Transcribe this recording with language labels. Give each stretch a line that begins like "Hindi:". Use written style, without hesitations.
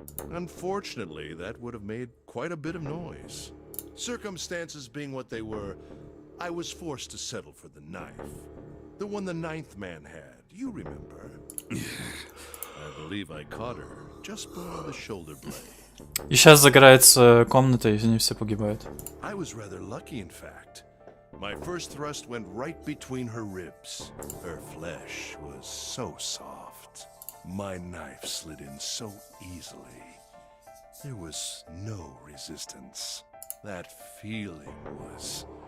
English: Unfortunately, that would have made quite a bit of noise. Circumstances being what they were, I was forced to settle for the knife. The one the ninth man had, you remember. I believe I caught her just below the shoulder blade.
Russian: И сейчас загорается комната, и они все погибают.
English: I was rather lucky, in fact. My first thrust went right between her ribs. Her flesh was so soft. My knife slid in so easily. There was no resistance. That feeling was...